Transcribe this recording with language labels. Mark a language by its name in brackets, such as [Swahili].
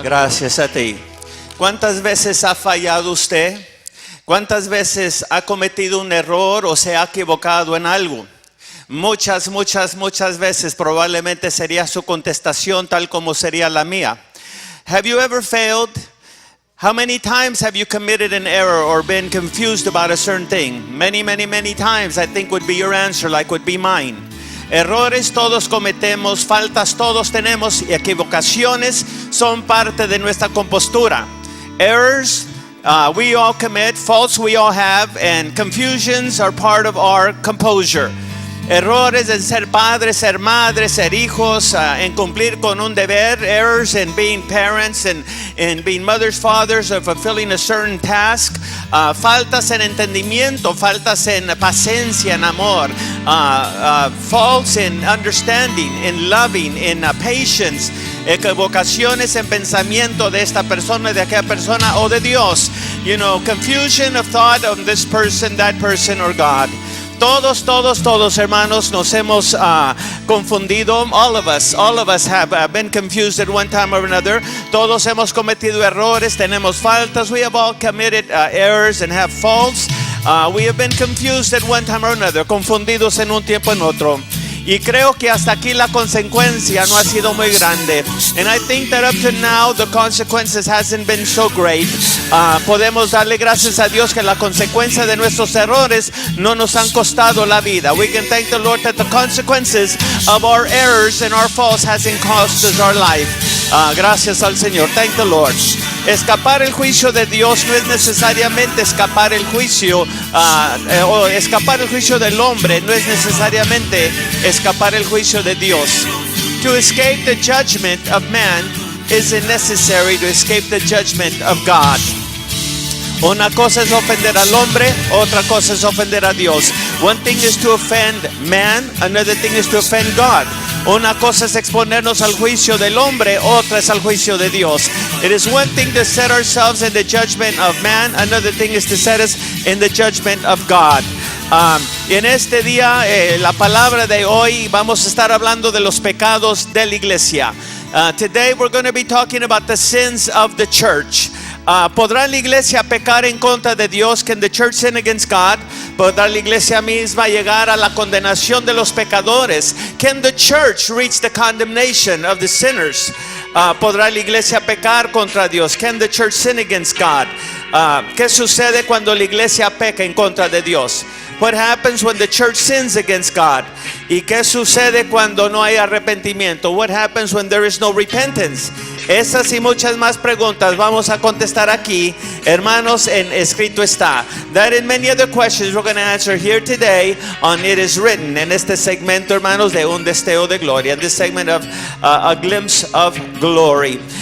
[Spanish] Gracias a ti. ¿Cuántas veces ha fallado usted? ¿Cuántas veces ha cometido un error o se ha equivocado en algo? Muchas veces probablemente sería su contestación tal como sería la mía. [English] Have you ever failed? How many times have you committed an error or been confused about a certain thing? Many times, I think would be your answer, like would be mine. [Spanish] Errores todos cometemos, faltas todos tenemos y equivocaciones son parte de nuestra compostura. [English] Errors we all commit, faults we all have, and confusions are part of our composure. [Spanish] Errores en ser padres, ser madres, ser hijos, en cumplir con un deber. [English] Errors in being parents and being mothers, fathers, or fulfilling a certain task. [Spanish] Faltas en entendimiento, faltas en paciencia, en amor. [English] Faults in understanding, in loving, in patience. [Spanish] Equivocaciones en pensamiento de esta persona, de aquella persona o de Dios. [English] You know, confusion of thought on this person, that person, or God. [Spanish] Todos, hermanos, nos hemos confundido. [English] All of us have been confused at one time or another. [Spanish] Todos hemos cometido errores, tenemos faltas. [English] We have all committed errors and have faults. We have been confused at one time or another, [Spanish] confundidos en un tiempo en otro. Y creo que hasta aquí la consecuencia no ha sido muy grande. [English] And I think that up to now the consequences hasn't been so great. [Spanish] Podemos darle gracias a Dios que la consecuencia de nuestros errores no nos han costado la vida. [English] We can thank the Lord that the consequences of our errors and our faults hasn't cost us our life. [Spanish] Gracias al Señor. [English] Thank the Lord. [Spanish] Escapar el juicio de Dios no es necesariamente escapar el juicio o escapar el juicio del hombre, no es necesariamente escapar el juicio de Dios. [English] To escape the judgment of man isn't necessary to escape the judgment of God. [Spanish] Una cosa es ofender al hombre, otra cosa es ofender a Dios. [English] One thing is to offend man, another thing is to offend God. [Spanish] Una cosa es exponernos al juicio del hombre, otra es al juicio de Dios. [English] It is one thing to set ourselves in the judgment of man, another thing is to set us in the judgment of God. [Spanish] Y en este día, la palabra de hoy, vamos a estar hablando de los pecados de la iglesia. [English] Today we're going to be talking about the sins of the church. [Spanish] ¿Podrá la iglesia pecar en contra de Dios? [English] Can the church sin against God? [Spanish] ¿Podrá la iglesia misma llegar a la condenación de los pecadores? [English] Can the church reach the condemnation of the sinners? [Spanish] ¿Podrá la iglesia pecar contra Dios? [English] Can the church sin against God? [Spanish] ¿Qué sucede cuando la iglesia peca en contra de Dios? [English] What happens when the church sins against God? [Spanish] ¿Y qué sucede cuando no hay arrepentimiento? [English] What happens when there is no repentance? [Spanish] Esas y muchas más preguntas vamos a contestar aquí, hermanos, en escrito está. [English] That and many other questions we're going to answer here today on It Is Written, [Spanish] en este segmento, hermanos, de un destello de gloria, [English] in this segment of a glimpse of glory.